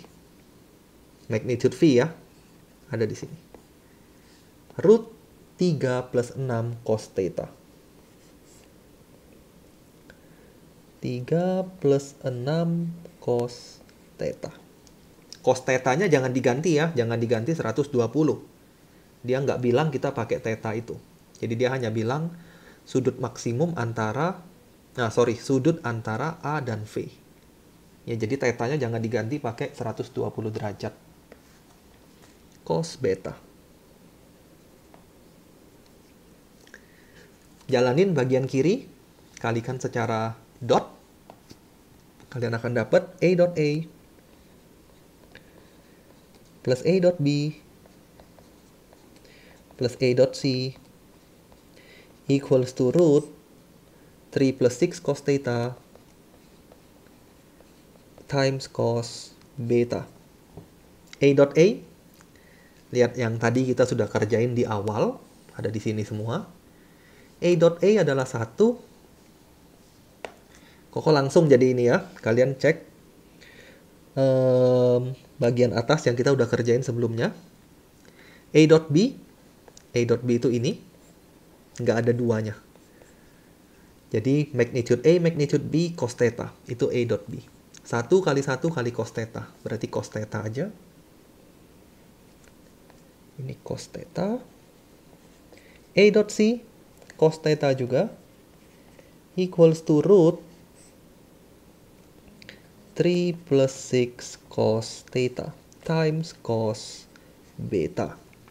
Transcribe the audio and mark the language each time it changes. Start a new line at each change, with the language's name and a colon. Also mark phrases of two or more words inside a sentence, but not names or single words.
Indonesian: Magnitude V ya, ada di sini.
English: Root 3 plus 6 cos theta. 3 plus 6 cos theta. Cos theta-
Indonesian: nya jangan diganti ya, jangan diganti 120. Dia nggak bilang kita pakai theta itu. Jadi dia hanya bilang sudut maksimum antara sudut antara A dan V. Ya, jadi theta-nya jangan diganti pakai 120 derajat.
English: Cos beta.
Indonesian: Jalanin bagian kiri, kalikan secara dot. Kalian akan dapat
English: A dot A plus A dot B plus A dot C equals to root 3 plus 6 cos theta times cos beta. A dot A,
Indonesian: lihat yang tadi kita sudah kerjain di awal, ada di sini semua.
English: A dot A
Indonesian: adalah 1. Koko langsung jadi ini ya, kalian cek bagian atas yang kita udah kerjain sebelumnya.
English: A dot B
Indonesian: itu ini, nggak ada duanya. Jadi magnitude A,
English: magnitude B, cos theta, itu A dot B.
Indonesian: 1 kali 1 kali
English: cos theta,
Indonesian: berarti cos theta aja. Ini
English: cos theta. A dot C, cos theta juga, equals to root 3 plus 6 cos theta times cos beta.